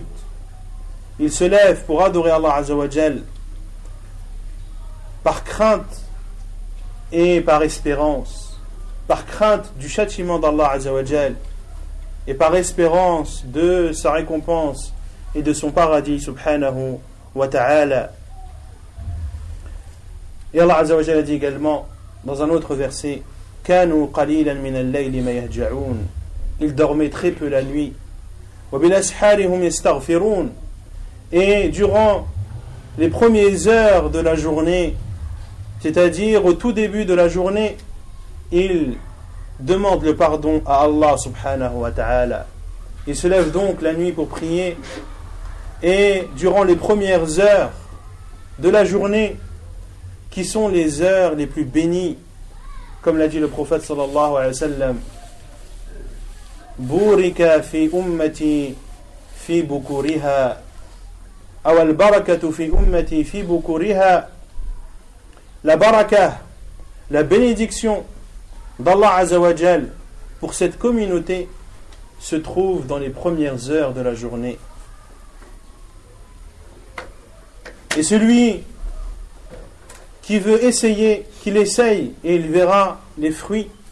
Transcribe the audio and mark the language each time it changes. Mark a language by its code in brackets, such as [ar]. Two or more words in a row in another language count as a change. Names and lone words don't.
[fr] Ils se lèvent pour adorer Allah [ar] عز وجل [fr] par crainte et par espérance. Par crainte du châtiment d'Allah [ar] عز وجل [fr] et par espérance de sa récompense et de son paradis [ar] سبحانه وتعالى. [fr] Et Allah [ar] عز وجل [fr] a dit également dans un autre verset: [ar] كانوا قليلا من الليل ما يهجعون. [fr] Ils dormaient très peu la nuit. [ar] وبالأسحار هم يستغفرون. [fr] Et durant les premières heures de la journée, c'est-à-dire au tout début de la journée, ils demandent le pardon à Allah [ar] سبحانه وتعالى. [fr] Ils se lèvent donc la nuit pour prier. Et durant les premières heures de la journée, qui sont les heures les plus bénies, comme l'a dit le prophète [ar] صلى الله عليه وسلم, بورك في أمتي في بكورها أو البركة في أمتي في بكورها. [fr] La baraka, la bénédiction d'Allah [ar] عز وجل [fr] pour cette communauté se trouve dans les premières heures de la journée. Et celui qui veut essayer, qu'il essaye, et il verra les fruits.